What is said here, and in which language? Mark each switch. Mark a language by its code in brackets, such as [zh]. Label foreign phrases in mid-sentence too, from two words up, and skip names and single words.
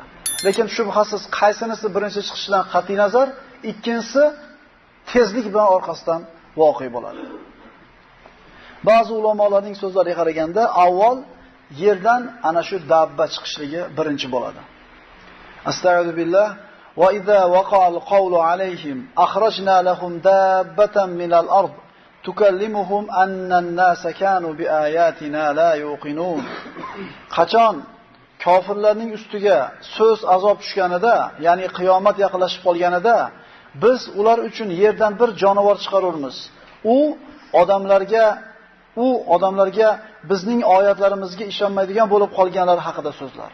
[uz] Lekin shubhasiz qaysinisi birinchi chiqishidan qat'iy nazar, ikkinchisi tezlik bilan orqasidan voqea bo'ladi. Ba'zi ulamolarning so'zlariga qaraganda avval yerdan ana shu dabba chiqishligi birinchi bo'ladi. [ar] أستغفر بالله وإذا وقع القول عليهم أخرجنا لهم دابة من الأرض تكلمهم أن الناس كانوا بآياتنا لا يوقنون. [uz] Qachon kofirlarning ustiga so'z azob tushganida, ya'ni qiyomat yaqinlashib qolganida, biz ular uchun yerdan bir jonivor chiqaramiz. U odamlarga bizning oyatlarimizga ishonmaydigan bo'lib qolganlar haqida so'zlar.